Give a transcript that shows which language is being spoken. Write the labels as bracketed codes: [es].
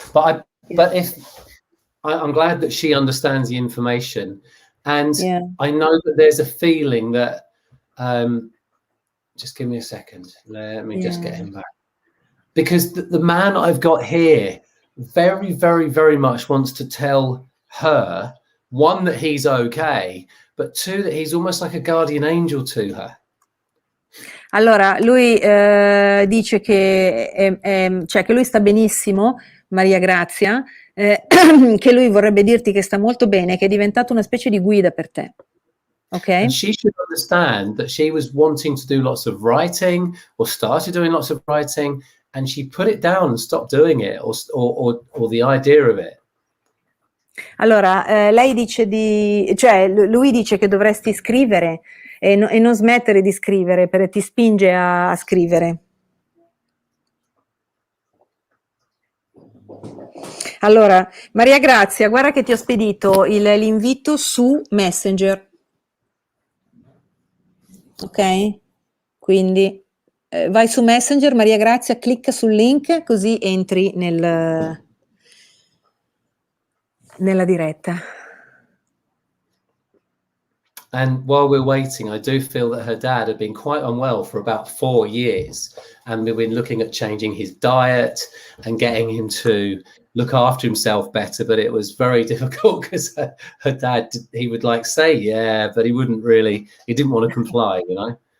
[en] But I'm glad that she understands the information, and I know that there's a feeling that just give me a second. Let me just get him back, because the man I've got here very, very, very much wants to tell her, one, that he's okay, but two, that he's almost like a guardian angel to her. [it] Allora, lui dice che, cioè, che lui sta benissimo, Maria Grazia, che lui vorrebbe dirti che sta molto bene, che è diventato una specie di guida per te. Ok? [en] And she should understand that she was wanting to do lots of writing, or started doing lots of writing, and she put it down and stopped doing it, or the idea of it. [it] Allora, lei dice cioè lui dice che dovresti scrivere e non smettere di scrivere, perché ti spinge a scrivere. Allora, Maria Grazia, guarda che ti ho spedito l'invito su Messenger. Ok? Quindi vai su Messenger, Maria Grazia, clicca sul link, così entri nella diretta. [en] And while we're waiting, I do feel that her dad had been quite unwell for about 4 years, and we've been looking at changing his diet and getting him to look after himself better, but it was very difficult because her dad, he would like say yeah, but he didn't want to comply, you know.